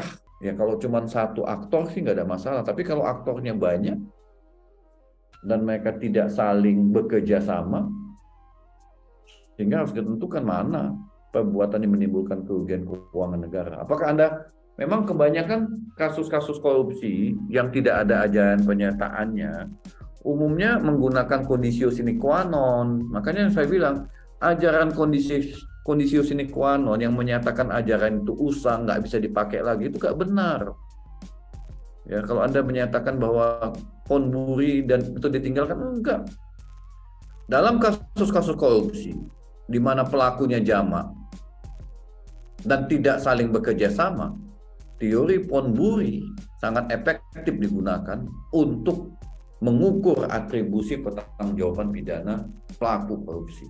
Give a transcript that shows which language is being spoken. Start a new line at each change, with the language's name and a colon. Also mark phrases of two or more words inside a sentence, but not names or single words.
Indonesian: Ya kalau cuma satu aktor sih nggak ada masalah. Tapi kalau aktornya banyak dan mereka tidak saling bekerja sama, sehingga harus ditentukan mana perbuatan yang menimbulkan kerugian keuangan negara. Apakah Anda memang kebanyakan kasus-kasus korupsi yang tidak ada ajaran penyertaannya umumnya menggunakan
Latin: conditio sine qua non.
Indonesian: Makanya saya bilang ajaran
Latin: conditio sine qua non
Indonesian: yang menyatakan ajaran itu usang, nggak bisa dipakai lagi, itu nggak benar. Ya, kalau Anda menyatakan bahwa konburi dan itu ditinggalkan, enggak. Dalam kasus-kasus korupsi di mana pelakunya jamak dan tidak saling bekerja sama, teori Pon-Buri sangat efektif digunakan untuk mengukur atribusi pertanggungjawaban pidana pelaku korupsi.